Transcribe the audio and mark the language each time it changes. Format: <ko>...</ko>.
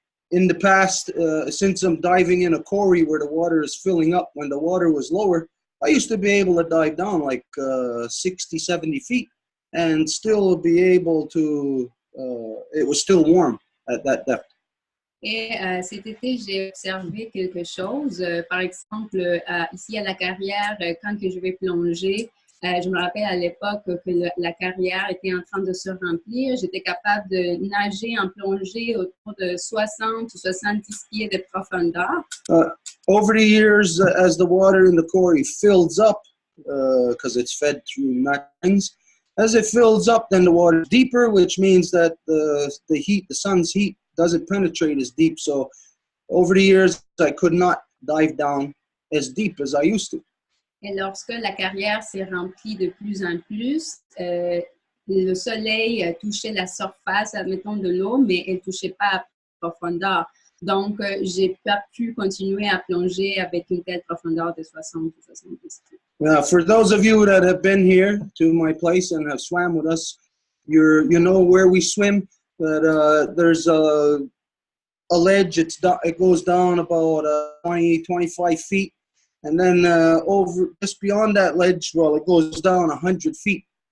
<en>In the past, since I'm diving in a quarry where the water is filling up, when the water was lower, I used to be able to dive down like 60, 70 feet and still be able to, it was still warm at that depth.</en> <fr>Et cet été, j'ai observé quelque chose. Par exemple, ici à la carrière, quand que je vais plonger, je me rappelle à l'époque que la carrière était en train de se remplir. J'étais capable de nager en plongée autour de 60 ou 70 pieds de profondeur.</fr> <en>Over the years, as the water in the quarry fills up, because it's fed through matings, as it fills up, then the water is deeper, which means that the heat, the sun's heat, doesn't penetrate as deep. So over the years, I could not dive down as deep as I used to.</en> <fr>Et lorsque la carrière s'est remplie de plus en plus, le soleil touchait la surface, admettons, de l'eau, mais elle ne touchait pas à profondeur. Donc, j'ai pas pu continuer à plonger avec une telle profondeur de 60 ou 70 pieds.</fr> <en>Now, for those of you that have been here to my place and have swam with us, you know where we swim. That there's a ledge. It goes down about 20, 25 feet. And then over just beyond that ledge, well, it goes down 100 feet.</en>